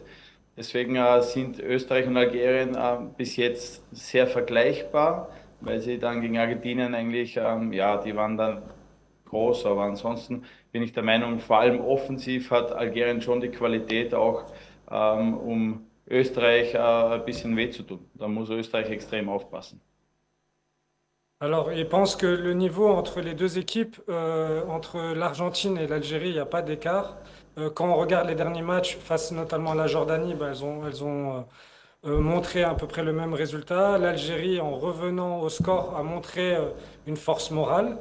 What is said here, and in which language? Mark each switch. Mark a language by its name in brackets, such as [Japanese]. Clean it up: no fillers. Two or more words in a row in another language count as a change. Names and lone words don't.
[German] Deswegen sind Österreich und Algerien bis jetzt sehr vergleichbar, weil sie dann gegen Argentinien eigentlich, die waren dann groß, aber ansonsten bin ich der Meinung, vor allem offensiv hat Algerien schon die Qualität auch, um Österreich ein bisschen weh zu tun. Da muss Österreich extrem aufpassen. [French] Alors, il pense que le niveau entre les deux équipes, entre l'Argentine et l'Algérie, il n'y a pas d'écart. Quand on regarde les derniers matchs, face notamment à la Jordanie, elles ont montré à peu près le même résultat. L'Algérie, en revenant au score, a montré une force morale.